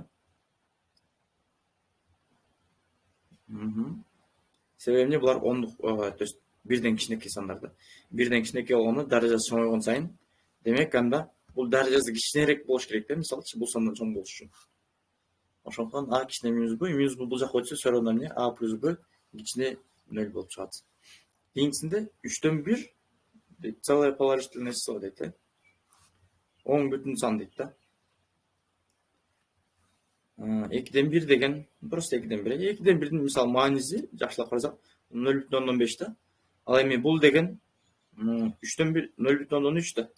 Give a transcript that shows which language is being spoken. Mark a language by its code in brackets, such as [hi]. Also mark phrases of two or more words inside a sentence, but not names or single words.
[ky] Себеби эмне? Булар ондук, [ru] то есть [ky] 1'ден кичинекей сандар да. 1'ден кичинекей болгондо даражасы чоңойгон сайын, демек анда бул даражасы кичинерээк болуш керек да, мисалычы бул сандан чоң болуш үчүн. Ошондуктан а кичине минус б бул жака өтсө [ru] все равно [ky] эмне? А плюс б кичине 0 болуп чыгат. Кийинкисинде 3'төн 1 [ru] целая положительное число [ky] дейт. Оң бүтүн сан дейт да. 2'ден 1 деген просто 2'ден 1. 2'ден 1'дин мисалы мааниси жакшылап карасак 0,15 да. Ал эми бул деген 3'төн 1 0,3 да.